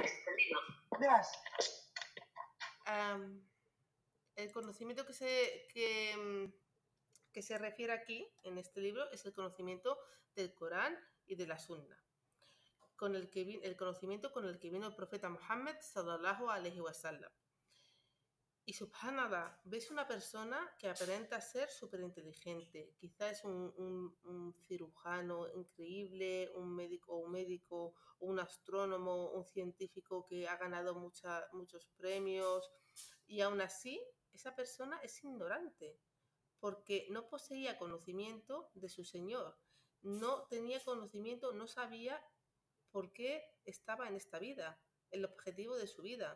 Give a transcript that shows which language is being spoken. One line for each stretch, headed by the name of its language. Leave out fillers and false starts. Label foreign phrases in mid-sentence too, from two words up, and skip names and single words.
Spanish: El conocimiento que se refiere aquí, en este libro, es el conocimiento del Corán y de la Sunna. El conocimiento con el que vino el profeta Muhammad
Arabic: صلى الله عليه وسلم.
Spanish: Y subhanallah, ves una persona que aparenta ser súper inteligente, quizás es un cirujano increíble, un médico, un astrónomo, un científico que ha ganado muchos premios, y aún así esa persona es ignorante porque no poseía conocimiento de su Señor, no tenía conocimiento, no sabía por qué estaba en esta vida, el objetivo de su vida.